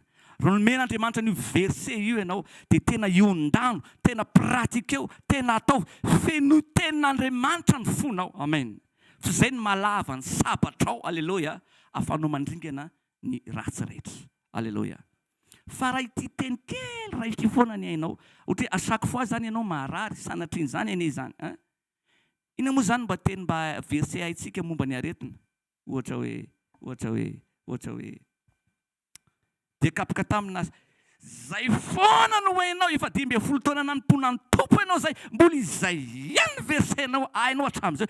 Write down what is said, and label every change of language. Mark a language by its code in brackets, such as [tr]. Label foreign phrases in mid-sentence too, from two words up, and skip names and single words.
[mg] Raha nomen'Andriamanitra ny verset io ianao dia tena iondano, tena pratika eo, tena atao feno tenin'Andriamanitra ny fonao. Amen. Fa izay ny malava ny sabatrao. Alleluia. Ahafahanao mandringana ny ratsy rehetra. Alleluia. Fa raha ity teny kely raha ity foana ny hainao, ohatra [fr] à chaque fois [mg] zany ianao maharary sanatriny zany ane zany. Ina moa zany mba teny mba verset haitsika momba ny aretina. Ohatra hoe dia kapaka tamina zay foana no hainao efa 12 taona nanompoana ny tompo ianao zay, mbola izay ihany versenao hainao hatramin'izao.